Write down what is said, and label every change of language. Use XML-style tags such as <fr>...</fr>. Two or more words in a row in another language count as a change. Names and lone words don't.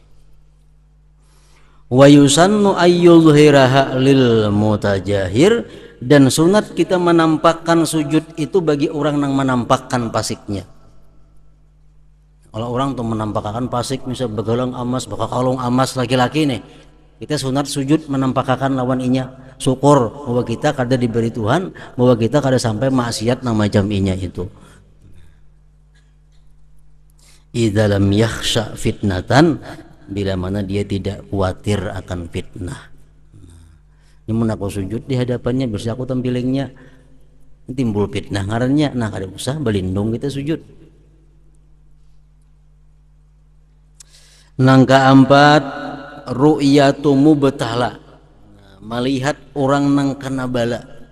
<ar>ويسن أن يظهرها للمتجاهر,</ar> <id>dan sunat kita menampakkan sujud itu bagi orang yang menampakkan pasiknya.</id> <bjn>Kalau orang tuh menampakkan pasik, misal begalang amas, bakal kalung amas laki-laki nih, kita sunat sujud menampakkan lawan inya, syukur bahwa kita kada diberi Tuhan, bahwa kita kada sampai maksiat nang macam inya itu.</bjn> <ar>إذا لم يخش فتنة,</ar> <id>bila mana dia tidak khawatir akan fitnah.</id> <bjn>Ini mun aku sujud di hadapannya, bisa aku tampilingnya timbul fitnah ngarannya, nah kada usah belindung kita sujud. Nang kaempat,</bjn> <ar>رؤية مبتلى,</ar> <bjn>melihat orang nang kena bala.</bjn>